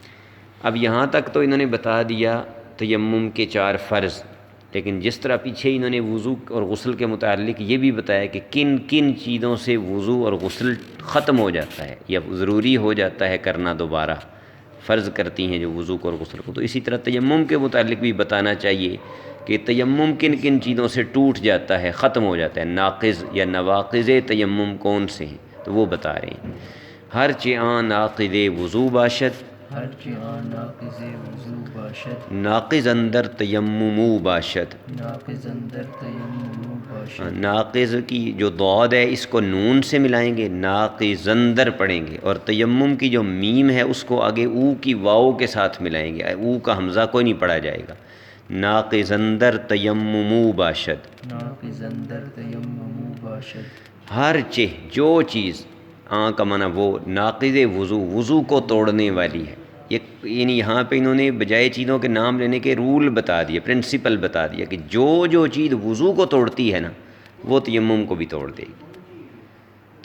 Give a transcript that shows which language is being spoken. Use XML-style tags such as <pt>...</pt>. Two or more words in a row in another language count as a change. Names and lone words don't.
<ur>اب یہاں تک تو انہوں نے بتا دیا تیمم کے 4 فرض، لیکن جس طرح پیچھے انہوں نے وضو اور غسل کے متعلق یہ بھی بتایا کہ کن کن چیزوں سے وضو اور غسل ختم ہو جاتا ہے یا ضروری ہو جاتا ہے کرنا، دوبارہ فرض کرتی ہیں جو وضو کو اور غسل کو، تو اسی طرح تیمم کے متعلق بھی بتانا چاہیے کہ تیمم کن کن چیزوں سے ٹوٹ جاتا ہے، ختم ہو جاتا ہے، ناقض یا نواقض تیمم کون سے ہیں، تو وہ بتا رہے ہیں۔</ur> <fa>ہر چیان ناقض وضو باشد، ہر چیان ناقض وضو باشد، ناقض اندر تیممو باشد، ناقض اندر تیمم باشد،</fa> <ur>ناقض کی جو ضاد ہے اس کو نون سے ملائیں گے،</ur> <fa>ناقض اندر</fa> <ur>پڑھیں گے، اور تیمم کی جو میم ہے اس کو آگے او کی واو کے ساتھ ملائیں گے، او کا حمزہ کوئی نہیں پڑھا جائے گا،</ur> <fa>ناقض اندر تیممو باشد، ناقض اندر تیمم باشد،</fa> <ur>ہر جو چیز، کا معنی وہ، ناقض وضو، وضو کو توڑنے والی ہے، یعنی یہاں پہ انہوں نے بجائے چیزوں کے نام لینے کے رول بتا دیے، پرنسپل بتا دیا کہ جو چیز وضو کو توڑتی ہے نا وہ تیمم کو بھی توڑ دے گی۔</ur>